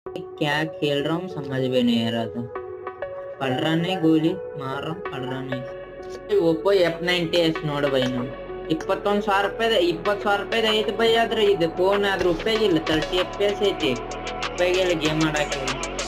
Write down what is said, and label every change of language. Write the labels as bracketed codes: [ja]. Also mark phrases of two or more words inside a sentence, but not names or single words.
[hi] क्या खेल रहा हूँ समझ में नहीं आ रहा था। पड़ रहा नहीं, गोली मार रहा हूँ, पड़ रहा नहीं। [kn] ओप्पो F90s ನೋಡು ಬೈ ನಾವು 21,000 ರೂಪಾಯಿ ಐತಿ ಬೈ. ಆದ್ರೆ ಇದು ಫೋನ್ ಆದ್ರೆ ಉಪಯೋಗ ಇಲ್ಲ. 30 FPS ಐತಿ, ಉಪಯೋಗ ಇಲ್ಲ ಗೇಮ್ ಆಡಕ್ಕೆ.